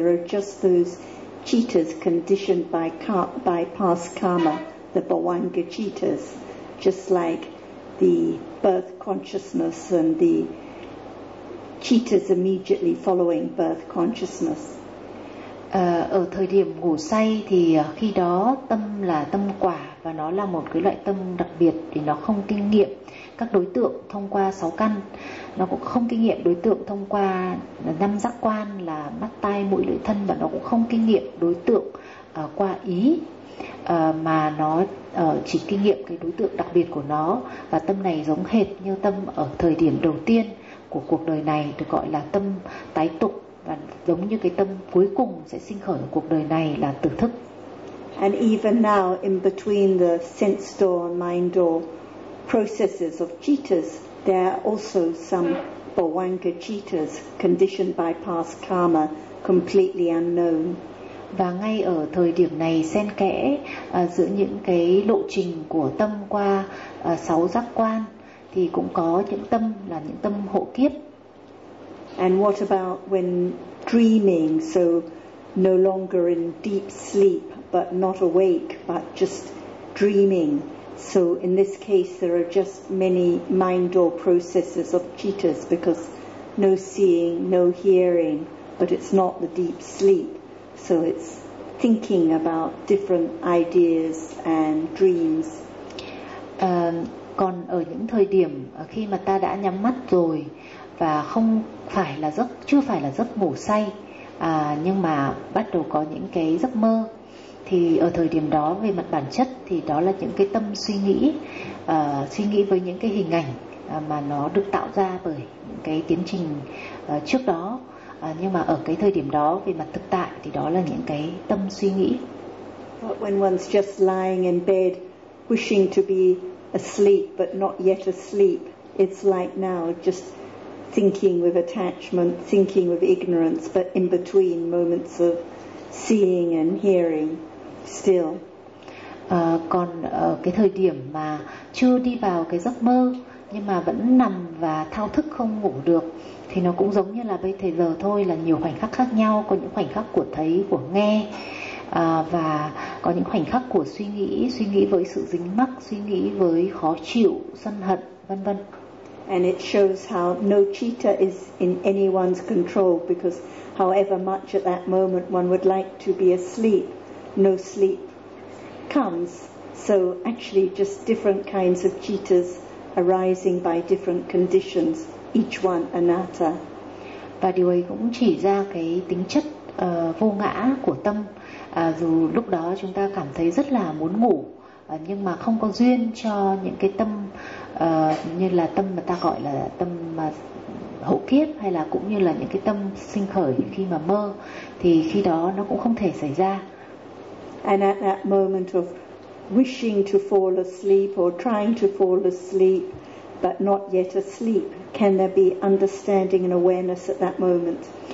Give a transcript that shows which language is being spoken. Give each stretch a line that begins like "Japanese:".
English: There are just those cittas conditioned by past karma, the bhavanga cittas, just like the birth consciousness and the cittas immediately following birth consciousness.
Vietnamese: Ở thời điểm ngủ say thì khi đó tâm là tâm quả và nó là một cái loại tâm đặc biệt thì nó không kinh nghiệm các đối tượng thông qua sáu căn, nó cũng không kinh nghiệm đối tượng thông qua năm giác quan là mắt tai mũi lưỡi thân, và nó cũng không kinh nghiệm đối tượng qua ý, mà nó chỉ kinh nghiệm cái đối tượng đặc biệt của nó. Và tâm này giống hệt như tâm ở thời điểm đầu tiên của cuộc đời này, được gọi là tâm tái tục, và giống như cái tâm cuối cùng sẽ sinh khởi ở cuộc đời này là tử thức.
English: And even now, in between the sense door and mind door processes of cittas, there are also some bhavanga cittas conditioned by past karma, completely unknown.
Vietnamese: Và ngay ở thời điểm này, xen kẽ giữa những cái lộ trình của tâm qua sáu giác quan thì cũng có những tâm là những tâm hộ kiếp.
English: And what about when dreaming, so no longer in deep sleep but not awake but just dreaming, so in this case there are just many mind or processes of cittas, because no seeing, no hearing, but it's not the deep sleep, so it's thinking about different ideas and dreams.
Vietnamese: Còn ở những thời điểm khi mà ta đã nhắm mắt rồi và không phải là giấc, chưa phải là giấc ngủ say, nhưng mà bắt đầu có những cái giấc mơ, thì ở thời điểm đó về mặt bản chất thì đó là những cái tâm suy nghĩ với những cái hình ảnh mà nó được tạo ra bởi những cái tiến trình trước đó, nhưng mà ở cái thời điểm đó về mặt thực tại thì đó là những cái tâm suy nghĩ.
English: But when one's just lying in bed wishing to be asleep but not yet asleep, it's like now just thinking with attachment, thinking with ignorance, but in between moments of seeing and hearing. still.
Vietnamese: Còn cái thời điểm mà chưa đi vào cái giấc mơ nhưng mà vẫn nằm và thao thức không ngủ được thì nó cũng giống như là bây thời giờ thôi, là nhiều khoảnh khắc khác nhau, có những khoảnh khắc của thấy, của nghe, và có những khoảnh khắc của suy nghĩ với sự dính mắc, suy nghĩ với khó chịu, sân hận, vân vân.
English: And it shows how no citta is in anyone's control, because however much at that moment one would like to be asleep, no sleep comes. So actually just different kinds of cittas arising by different conditions, each one anatta.
Vietnamese: Và điều ấy cũng chỉ ra cái tính chất vô ngã của tâm. Dù lúc đó chúng ta cảm thấy rất là muốn ngủ, nhưng mà không có duyên cho những cái tâm như là tâm mà ta gọi là tâm hậu kiếp, hay là cũng như là những cái tâm sinh khởi khi mà mơ, thì khi đó nó cũng không thể xảy ra.
English: And at that moment of wishing to fall asleep or trying to fall asleep but not yet asleep, can there be understanding and awareness at that moment?